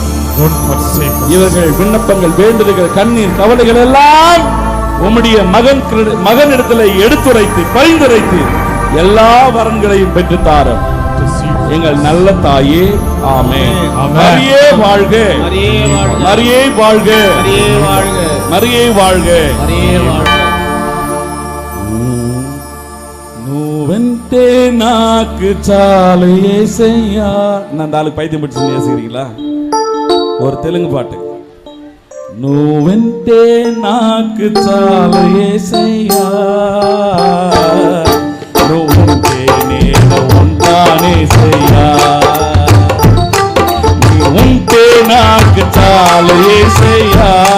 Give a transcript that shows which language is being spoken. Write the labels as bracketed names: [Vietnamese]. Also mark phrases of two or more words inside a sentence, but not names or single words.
[Tamil] இவர்கள் விண்ணப்பங்கள், வேண்டுதல்கள், கண்ணீர், கவலைகள் எல்லாம் உம்முடைய மகனிடத்தில் எடுத்துரைத்து பரிந்துரைத்து எல்லா வரங்களையும் பெற்றுத்தாரும். எங்கள் நல்ல தாயே, ஆமென். மரியே வாழ்க, மரியே வாழ்க, மரியே வாழ்க. [Telugu] నువ్వంటే నాకు చాలు యేసయ్యా. [Tamil] நான் தாளுக்கு பைத்தியம் பிடிச்சு நேசிக்கிறீங்களா? ஒரு தெலுங்கு பாட்டு. [Telugu] నువ్వంటే నాకు చాలు యేసయ్యా, నువ్వుంటే నేను ఉంటానేసయ్యా, నువ్వుంటే నాకు చాలు యేసయ్యా,